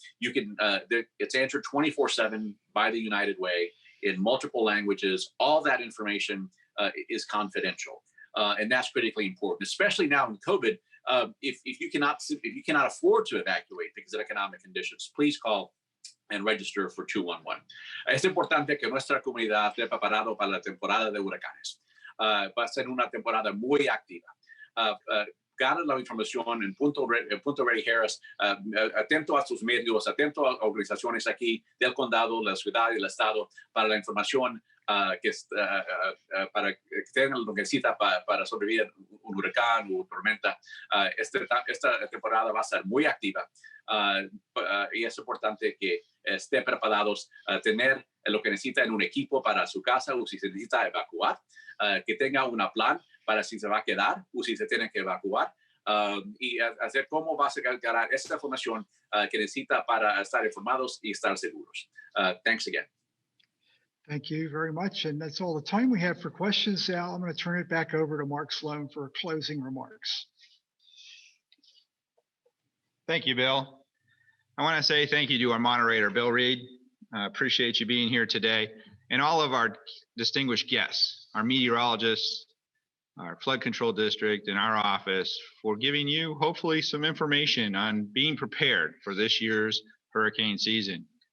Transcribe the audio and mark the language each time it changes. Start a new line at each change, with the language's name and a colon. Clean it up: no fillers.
English: You can, it's answered 24/7 by the United Way in multiple languages. All that information is confidential. And that's critically important, especially now in COVID. If you cannot afford to evacuate because of economic conditions, please call and register for 211.
Spanish: Es importante que nuestra comunidad esté preparado para la temporada de huracanes. Va a ser una temporada muy activa. Gana la información en punto ReadyHarris, atento a sus medios, atento a organizaciones aquí del condado, la ciudad y el estado para la información que para que tengan lo que necesita para sobrevivir un huracán o tormenta. Esta temporada va a ser muy activa. Y es importante que estén preparados a tener lo que necesita en un equipo para su casa, o si se necesita evacuar, que tenga un plan para si se va a quedar o si se tiene que evacuar, y hacer cómo va a ganar esta información que necesita para estar informados y estar seguros.
English: Thanks again. Thank you very much. And that's all the time we have for questions. Now I'm going to turn it back over to Mark Sloan for closing remarks. Thank you, Bill. I want to say thank you to our moderator, Bill Reed. Appreciate you being here today, and all of our distinguished guests, our meteorologists, our flood control district, and our office, for giving you hopefully some information on being prepared for this year's hurricane season.